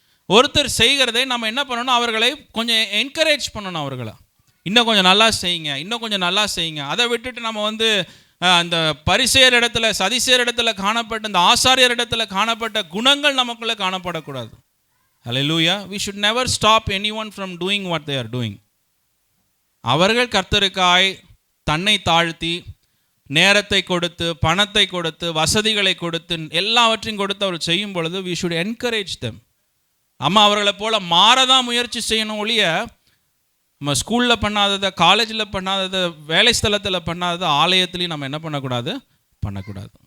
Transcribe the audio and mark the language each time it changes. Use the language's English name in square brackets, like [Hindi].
[Tamil] ஒருத்தர் செய்கிறதை நம்ம என்ன பண்ணணும், அவர்களை கொஞ்சம் என்கரேஜ் பண்ணணும். அவர்களை இன்னும் கொஞ்சம் நல்லா செய்யுங்க, இன்னும் கொஞ்சம் நல்லா செய்யுங்க. அதை விட்டுட்டு நம்ம அந்த பரிசேயர் இடத்துல, சதிசேயர் இடத்துல காணப்பட்ட, இந்த ஆசாரியர் இடத்துல காணப்பட்ட குணங்கள் நமக்குள்ளே காணப்படக்கூடாது. ஹல்லேலூயா. [English] we should never stop anyone from doing what they are doing. [Tamil] அவர்கள் கர்த்தருக்காய் தன்னை தாழ்த்தி, நேரத்தை கொடுத்து, பணத்தை கொடுத்து, வசதிகளை கொடுத்து, எல்லாவற்றையும் கொடுத்து அவர் செய்யும் பொழுது [English] we should encourage them. [Tamil] அம்மா அவர்களை போல மாறதான் முயற்சி செய்யணும் ஒழிய, நம்ம ஸ்கூலில் பண்ணாததை, காலேஜில் பண்ணாததை, வேலை ஸ்தலத்தில் பண்ணாததை ஆலயத்துலேயும் நம்ம என்ன பண்ணக்கூடாது, பண்ணக்கூடாது.